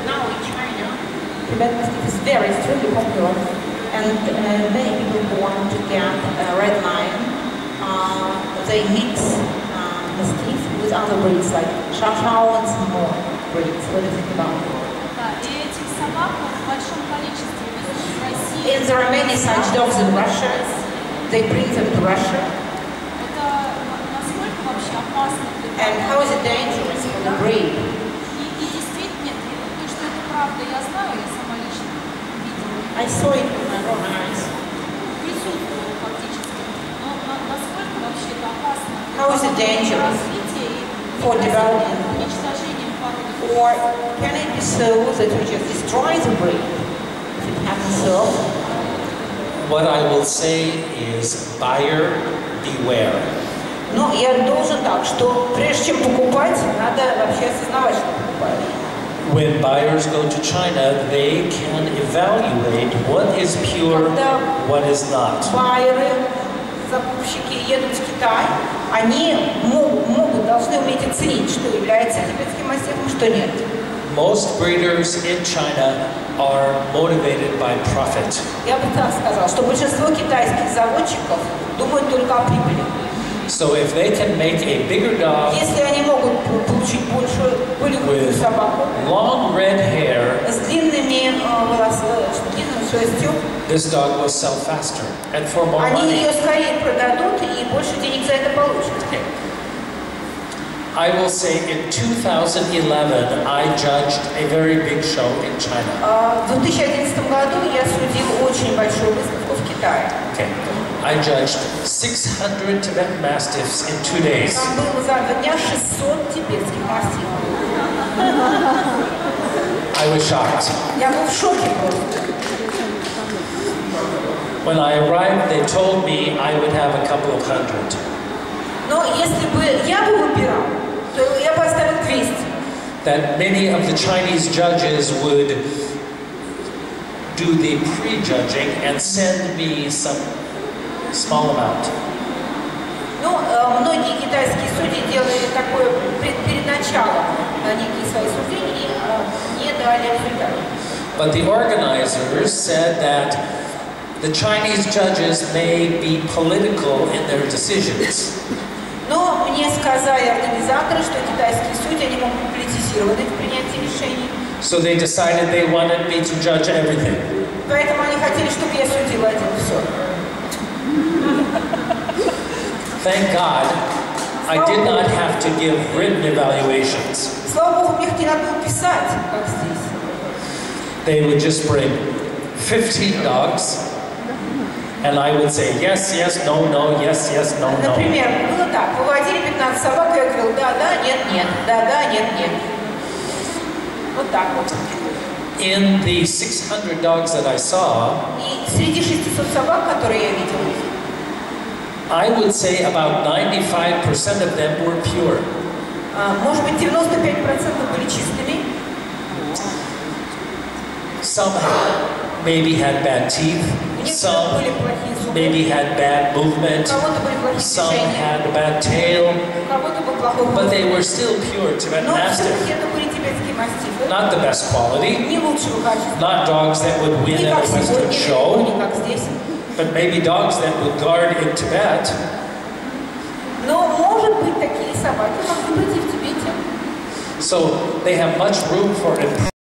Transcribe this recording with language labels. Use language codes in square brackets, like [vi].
[en] Now in China, Tibet Mastiff is very extremely popular, and many people want to get a red lion. They mix Mastiff with other breeds like Chow and some more breeds. What do you think about it? [ru] Да, и этих собак в большом количестве везут из России. [en] And there are many such dogs in Russia. They bring them to Russia. [ru] Это насколько вообще опасно для того? [en] And how is it dangerous for the breed? [ru] И действительно, то, что это правда, я знаю, я сама лично видела. [en] I saw it with my own eyes. [ru] Присутствовала фактически. Но насколько вообще это опасно? [en] How is it dangerous for development? [ru] Уничтожением породы. [en] Or can it be so that we just destroy the breed? If it happens so? What I will say is buyer beware. [ru] Ну, я должен так, что прежде чем покупать, надо вообще осознавать, что покупаешь. [en] When buyers go to China, they can evaluate what is pure, what is not. [ru] Байеры, закупщики едут в Китай, они должны уметь оценить, что является тибетским мастифом, что нет. [en] Most breeders in China are motivated by profit. [ru] Я бы так сказала, что большинство китайских заводчиков думают только о прибыли. [en] So if they can make a bigger dog [ru] Если они могут получить большую пылевую собаку [en] long red hair, [ru] с длинными длинной шерстью, [en] this dog will sell faster and for more [ru] они [en] money. [ru] ее скорее продадут и больше денег за это получат. [en] I will say in 2011, I judged a very big show in China. [ru] В 2011 году я судил очень большую выставку в Китае. [en] Okay. I judged 600 Tibetan Mastiffs in 2 days. [ru] Там было за 2 дня 600 тибетских мастифов. [en] I was shocked. [ru] Я был в шоке просто. [en] When I arrived, they told me I would have a couple of hundred. [ru] Но если бы я бы выбирал, то я бы оставил 200. [en] that many of the Chinese judges would do the pre-judging and send me some small amount. [ru] Ну, многие китайские судьи делали такое перед началом некие свои суждения и не дали результат. [en] But the organizers said that the Chinese judges may be political in their decisions. [ru] Но мне сказали организаторы, что китайские судьи они могут политизированы в принятии решений. [en] So they decided they wanted me to judge everything. [ru] Поэтому они хотели, чтобы я судила один все. [en] Thank God, I did not have to give written evaluations. [ru] Слава Богу, мне их не надо было писать, как здесь. [en] They would just bring 15 dogs, and I would say yes, yes, no, no, yes, yes, no, no. [ru] Например, было так, выводили 15 собак, и я говорил, да, да, нет, нет, да, да, нет, нет. Вот так вот. [en] In the 600 dogs that I saw, [ru] И среди 600 собак, которые я видела, [en] I would say about 95% of them were pure. [ru] может быть, 95% были чистыми. [en] Some maybe had bad teeth, some maybe had bad movement, some had a bad tail, but they were still pure Tibetan Mastiff. Not the best quality, not dogs that would win at a Western show, but maybe dogs that would guard in Tibet. [ru] Но, может быть, такие собаки могут быть и в Тибете. [en] So they have much room for improvement.